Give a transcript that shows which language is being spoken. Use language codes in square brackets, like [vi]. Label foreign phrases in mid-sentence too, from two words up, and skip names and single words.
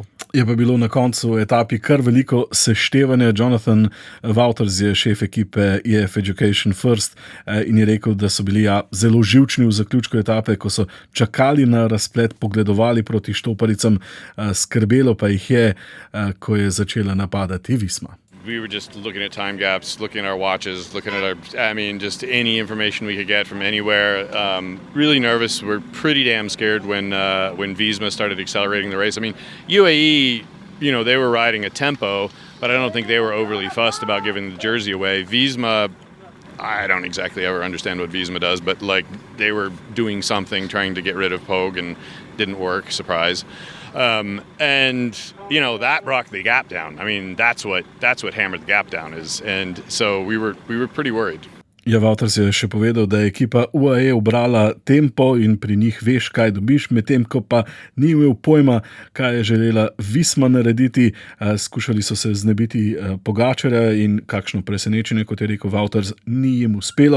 [sl] Je pa bilo na koncu etapi kar veliko seštevanja. Jonathan Wouters je šef ekipe EF Education First in je rekel, da so bili zelo živčni v zaključku etape, ko so čakali na razplet, pogledovali proti štoparicam, skrbelo pa jih je, ko je začela napadati Visma. [en] We were just looking at time gaps, looking at our watches, looking at just any information we could get from anywhere. Really nervous. We're pretty damn scared when Visma started accelerating the race. I mean, UAE, they were riding a tempo, but I don't think they were overly fussed about giving the jersey away. Visma, I don't exactly ever understand what Visma does, but they were doing something, trying to get rid of Pogue and didn't work. Surprise. That brought the gap down. I mean, that's what hammered the gap down is, and so we were pretty worried. [sl] Ja, Wouters je še povedal, da je ekipa UAE ubrala tempo in pri njih veš, kaj dobiš, medtem ko pa ni imel pojma, kaj je želela Visma narediti. Skušali so se znebiti Pogačarja in kakšno presenečenje, kot je rekel Wouters, ni jim uspelo.